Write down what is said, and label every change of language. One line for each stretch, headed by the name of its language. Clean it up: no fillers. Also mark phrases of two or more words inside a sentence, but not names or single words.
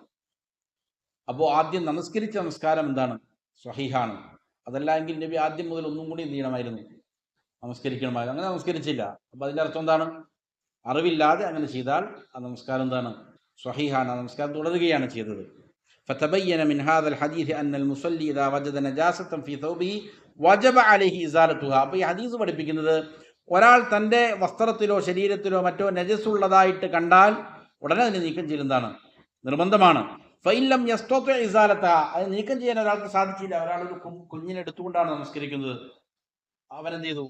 Malayalam: അപ്പോൾ ആദ്യം നമസ്കരിച്ച നമസ്കാരം എന്താണ്? സ്വഹീഹാണ്. അതല്ല എങ്കിൽ നബി ആദ്യം മുതൽ ഒന്നും കൂടി എന്ത് ചെയ്യണമായിരുന്നു? നമസ്കരിക്കണമായിരുന്നു. അങ്ങനെ നമസ്കരിച്ചില്ല. അപ്പോൾ അതിൻ്റെ അർത്ഥം എന്താണ്? അറിവില്ലാതെ അങ്ങനെ ചെയ്താൽ ആ നമസ്കാരം എന്താണ്? സ്വഹീഹാണ്, ആ നമസ്കാരം തുടരുകയാണ് ചെയ്തത്.
Arabic: فتبين من هذا الحديث أن المصلي إذا وجد نجاسة في ثوبه وجب عليه إزالتها.
Malayalam: അപ്പോൾ ഈ ഹദീസ് പഠിപ്പിക്കുന്നത്, ഒരാൾ തൻ്റെ വസ്ത്രത്തിലോ ശരീരത്തിലോ മറ്റോ നജസുള്ളതായിട്ട് കണ്ടാൽ ഉടനെ അതിനെ നീക്കം ചെയ്യലെന്താണ്? നിർബന്ധമാണ്.
Arabic: فإن لم يستطع إزالتها,
Malayalam: അത് നീക്കം ചെയ്യാൻ ഒരാൾക്ക് സാധിച്ചില്ല, ഒരാളൊരു കുഞ്ഞിനെ എടുത്തുകൊണ്ടാണ് നമസ്കരിക്കുന്നത്, അവനെന്ത് ചെയ്തു?